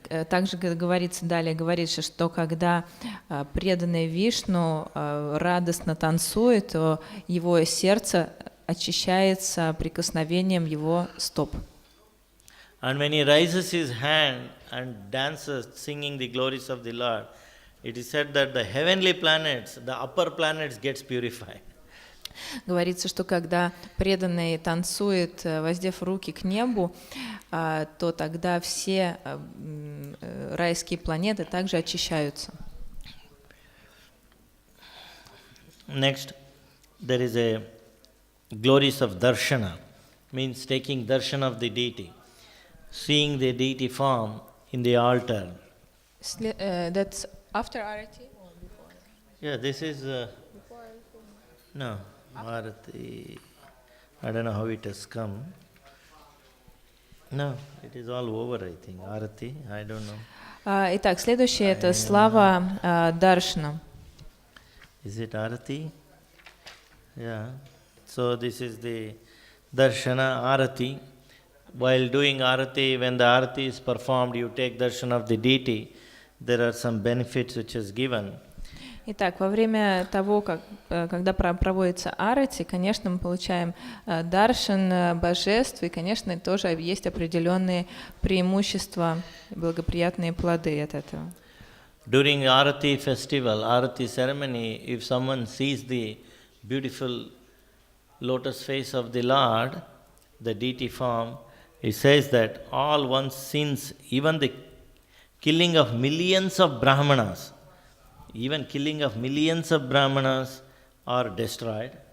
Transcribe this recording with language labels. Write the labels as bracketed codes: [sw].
[ru] Также говорится далее, говорится, что когда преданный Вишну радостно танцует, то его сердце очищается прикосновением его стоп. [en] And when he raises his hand and dances, singing the glories of the Lord, it is said that the heavenly planets, the upper planets gets purified. [ru] Говорится, что когда преданный танцует, воздев руки к небу, то тогда все райские планеты также очищаются. [en] Next, there is a glories of darshana, means taking darshan of the deity, seeing the deity form in the altar. That's after Arati or before? Yeah, this is no Arati. I don't know how it has come. No, it is all over. I think Arati. I don't know. [ru] Итак, следующее это слава Даршана. [en] Is it Arati? Yeah. So this is the Darshana Arati. While doing Arati, when the Arati is performed, you take darshan of the deity. There are some benefits which is given. [ru] Итак, во время того, когда проводится арати, конечно, мы получаем даршан божеств, и, конечно, тоже есть определенные преимущества, благоприятные плоды от этого. [en] During Arati festival, Arati ceremony, if someone sees the beautiful lotus face of the Lord, the deity form, it says that all one's sins, even the killing of millions of Brahmanas, are destroyed.